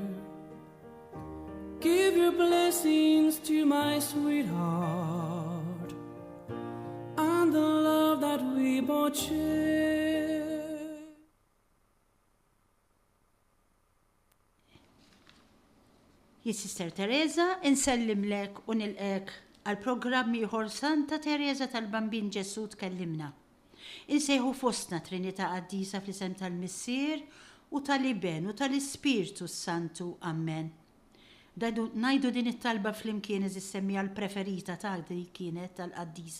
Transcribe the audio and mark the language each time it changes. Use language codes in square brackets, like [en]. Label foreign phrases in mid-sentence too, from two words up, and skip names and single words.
[en] Give your blessings to my sweetheart and the love that we both share. [mt] Sister Teresa, insellimlek u nilqek għal programmi ieħor Santa Teresa tal-Bambin Ġesu tkellimna. Insejħu fostna Trinità Qaddisa fl-isem tal-Missier u tal-Iben u tal-Ispirtu Santu. Amen. Najdu din it-talba fl-imkien semmija l-preferita tal-di kienet tal-Qaddisa.